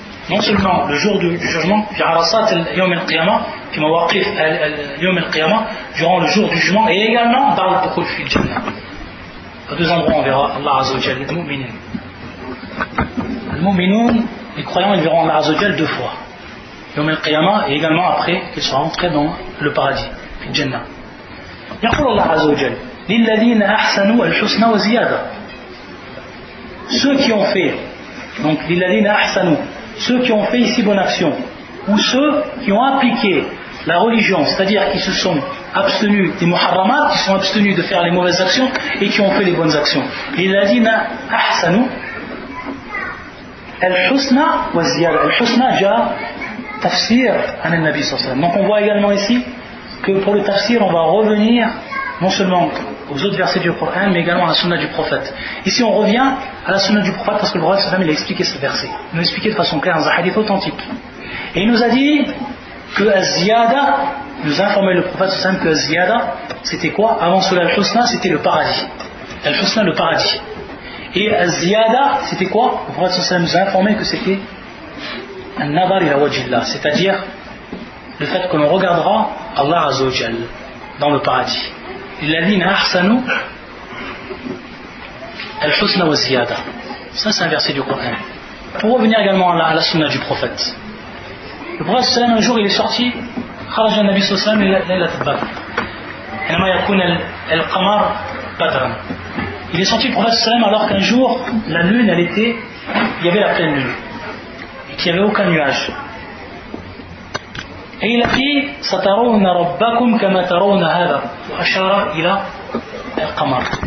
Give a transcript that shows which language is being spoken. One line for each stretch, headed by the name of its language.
French: Non seulement le jour du jugement,
Arabic: fi arasat al-yawm al-qiyamah,
French: fi mawaqif al-yawm al-qiyamah, durant le jour du jugement, et également dans le
Arabic: dukhul fi al-jannah.
French: À deux endroits on verra Allah Azza wa Jal, les mu'minin. Les mu'minoun, les croyants, ils verront Allah Azza wa Jal deux fois.
Arabic: Yawm al-qiyamah,
French: et également après qu'ils seront entrés dans le paradis,
Arabic: fi al-jannah. يقول الله عز وجل للذين أحسنوا الحسنى وزيادة.
French: Ceux qui ont fait, donc
Arabic: للذين أحسنوا,
French: ceux qui ont fait ici bonne action, ou ceux qui ont appliqué la religion, c'est-à-dire qui se sont abstenus des muharramat, qui sont abstenus de faire les mauvaises actions et qui ont fait les bonnes actions.
Arabic: للذين أحسنوا الحسنى وزيادة. الحسنى جاء تفسير عن النبي صلى الله عليه وسلم.
French: Donc on voit également ici que pour le tafsir, on va revenir non seulement aux autres versets du Coran, mais également à la sunna du prophète. Ici, on revient à la sunna du prophète parce que le prophète il a expliqué ce verset. Il nous a expliqué de façon claire dans un hadith authentique. Et il nous a dit que az-ziyada, il nous a informé le prophète que az-ziyada, c'était quoi? Avant cela, al-husna, c'était le paradis. Al-husna, le paradis. Et az-ziyada, c'était quoi? Le prophète nous a informé que c'était
Arabic: an-nadar ila wajhillah,
French: c'est-à-dire le fait que l'on regardera Allah Azza wa Jal dans le paradis.
Arabic: Alladhina ahsanu al-husna wa ziyada.
French: Ça c'est un verset du Coran. Pour revenir également à la sunna du prophète. Le prophète un jour il est sorti,
Arabic: خرج النبي صلى الله عليه وسلم ليلة البدر. حينما يكون القمر بدرا.
French: Il est sorti le prophète alors qu'un jour la lune il y avait la pleine lune et qu'il n'y avait aucun nuage.
Arabic: Et il a dit سَتَرَوْنَ رَبَّكُمْ كَمَا تَرَوْنَ هَذَا وَأَشَارَ إِلَى الْقَمَرِ.